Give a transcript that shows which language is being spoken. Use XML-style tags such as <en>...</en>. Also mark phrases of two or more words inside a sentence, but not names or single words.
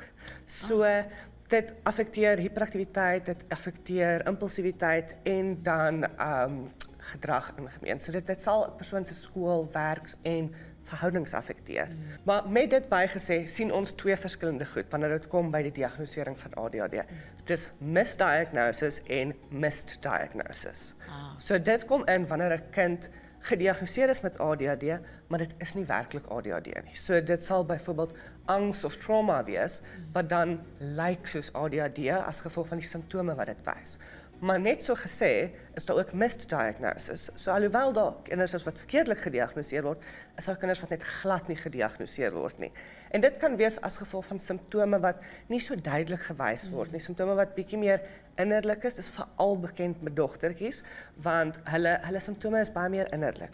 <af>So dit affekteer hiperaktiwiteit, dit affekteer impulsiwiteit en dan gedrag in gemeen. So dit sal 'n persoon se skool, werks en verhoudings affekteer. Maar met dit bygesê, sien ons twee verskillende goed wanneer dit kom by die diagnostisering van ADHD. Dis misdiagnosis en</af> <en>missed diagnosis.</en> <af>So dit kom in wanneer 'n kind gediagnoseer is met ADHD, maar dit is nie werklik ADHD nie. So dit sal byvoorbeeld angs of trauma wees wat dan lyk soos ADHD as gevolg van die simptome wat dit wys. Maar net so gesê, is daar ook</af> <en>missed diagnosis.</en> <af>So alhoewel daar kinders is wat verkeerdelik gediagnoseer word, is daar kinders wat net glad nie gediagnoseer word nie. En dit kan wees as gevolg van simptome wat nie so duidelik gewys word nie. Simptome wat bietjie meer innerlik is, dis veral bekend met dogtertjies, want hulle simptome is baie meer innerlik.</af>